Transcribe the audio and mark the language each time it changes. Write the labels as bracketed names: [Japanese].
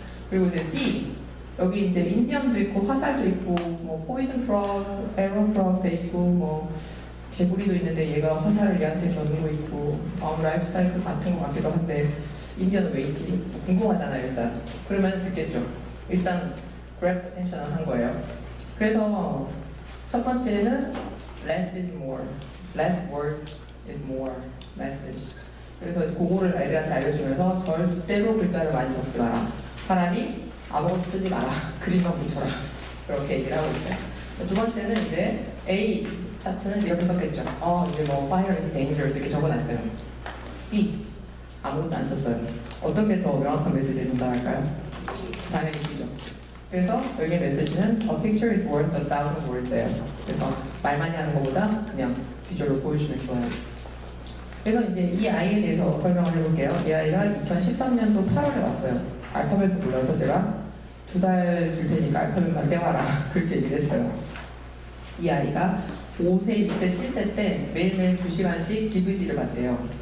[Korean] 그리고 이제 B 여기 이제 인디언도 있고 화살도 있고 뭐 포이즌 프로그, 에러 프로그도 있고 뭐 개구리도 있는데 얘가 화살을 얘한테 겨누고 있고 라이프 사이클 같은 것 같기도 한데 인디언은 왜 있지? 궁금하잖아요 일단. 그러면 듣겠죠. 일단 [English] grab attention [Korean] 을 한 거예요. 그래서 첫 번째는 [English] less is more, less word is more message. [Korean] 그래서 그거를 애들한테 알려주면서 절대로 글자를 많이 적지 마라. 차라리 아무것도 쓰지 마라. 그림만 붙여라. 그렇게 얘기를 하고 있어요. 두 번째는 이제 A 차트는 이렇게 썼겠죠. 이제 뭐 [English] fire is dangerous [Korean] 이렇게 적어놨어요. B 아무것도 안 썼어요. 어떤 게 더 명확한 메시지를 전달할까요? 당연히 B죠. 그래서 여기의 메시지는 [English] A picture is worth 1,000 words [Korean] 예요. 그래서 말 많이 하는 것보다 그냥 비주얼로 보여주면 좋아요. 그래서 이제 이 아이에 대해서 설명을 해볼게요. 이 아이가 2013년도 8월에 왔어요. 알파벳을 몰라서 제가 2달 줄 테니까 알파벳만 떼와라 그렇게 얘기를 했어요. 이 아이가 5세, 6세, 7세 때 매일매일 2시간씩 DVD를 봤대요.